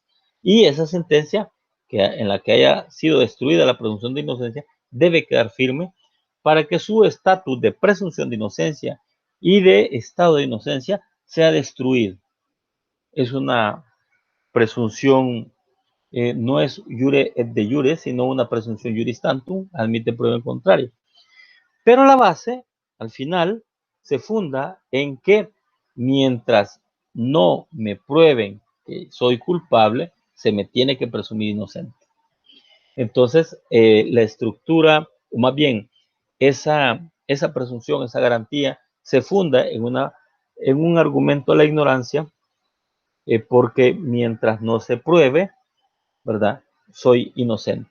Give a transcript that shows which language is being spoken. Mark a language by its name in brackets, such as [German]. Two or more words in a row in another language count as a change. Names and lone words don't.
[Spanish] Y esa sentencia en la que haya sido destruida la presunción de inocencia debe quedar firme para que su estatus de presunción de inocencia y de estado de inocencia sea destruido. Es una presunción, no es [Latin] jure et de jure, [Spanish] sino una presunción [Latin] juris tantum, [Spanish] admite prueba en contrario. Pero la base, al final, se funda en que mientras no me prueben que soy culpable, se me tiene que presumir inocente. Entonces, la estructura, o más bien, esa presunción, esa garantía, se funda en un argumento de la ignorancia, porque mientras no se pruebe, ¿verdad?, soy inocente.